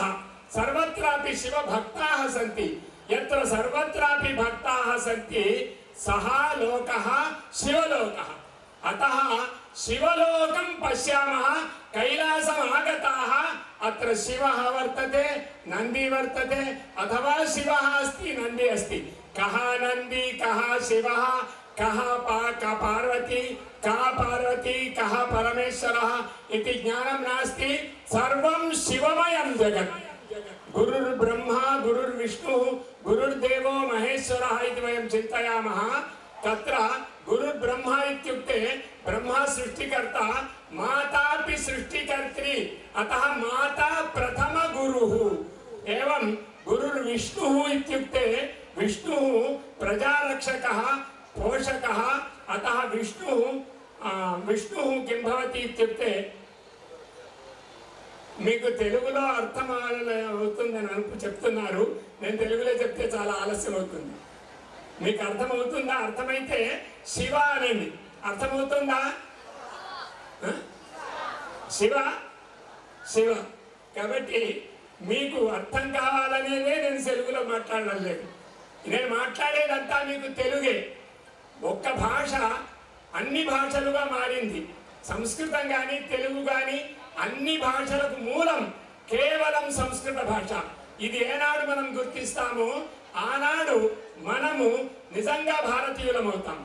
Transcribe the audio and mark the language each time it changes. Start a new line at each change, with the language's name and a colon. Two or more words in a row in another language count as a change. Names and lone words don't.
Sanskrit: సర్వత్రాపి శివభక్తాः సంతి. యత్ర సర్వత్రాపి భక్తాः సంతి సహ లోకः శివలోకः. అతः శివలోకం పశ్యామः కైలాసం ఆగతాः అత్ర శివः వర్తతే నంది వర్తతే అథవా శివः अस्ति నంది अस्ति కః నంది కః శివः కః పార్వతీ కః పరమేశ్వరः इति ज्ञानं नास्ति सर्वं शिवमयं जगत् गुरुर्ब्रह्मा गुरुर्विष्णुः गुरुर्देवो महेश्वरः इति वयं चिन्तयामः तत्र गुरुर्ब्रह्मा इत्युक्ते ब्रह्मा सृष्टिकर्ता मातापि सृष्टिकर्त्री अतः माता प्रथम गुरुः एवं गुरुर्विष्णुः इत्युक्ते विष्णुः प्रजारक्षकः पोषकः अतः विष्णुः किं भवति इत्युक्ते
Telugu: మీకు తెలుగులో అర్థం అవుతుందని చెప్తున్నారు నేను తెలుగులో చెప్తే చాలా ఆలస్యం అవుతుంది మీకు అర్థమవుతుందా అర్థమైతే శివ అనండి అర్థమవుతుందా శివ శివ కాబట్టి మీకు అర్థం కావాలనేదే నేను తెలుగులో మాట్లాడడం లేదు నేను మాట్లాడేదంతా మీకు తెలుగే ఒక్క భాష అన్ని భాషలుగా మారింది సంస్కృతం కానీ తెలుగు కానీ అన్ని భాషలకు మూలం కేవలం సంస్కృత భాష ఇది ఏనాడు మనం గుర్తిస్తామో ఆనాడు మనము నిజంగా భారతీయులమవుతాం